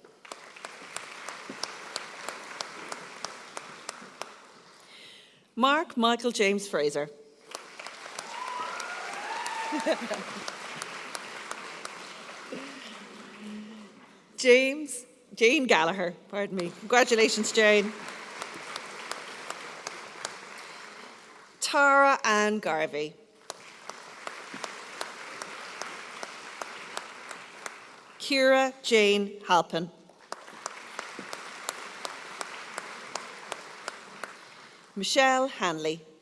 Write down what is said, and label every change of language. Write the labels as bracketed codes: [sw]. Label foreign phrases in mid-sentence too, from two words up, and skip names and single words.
[en] Mark Michael James Fraser. Jane Gallagher, pardon me. Congratulations, Jane. Tara Ann Garvey. Ciara Jane Halpin. Michelle Hanley.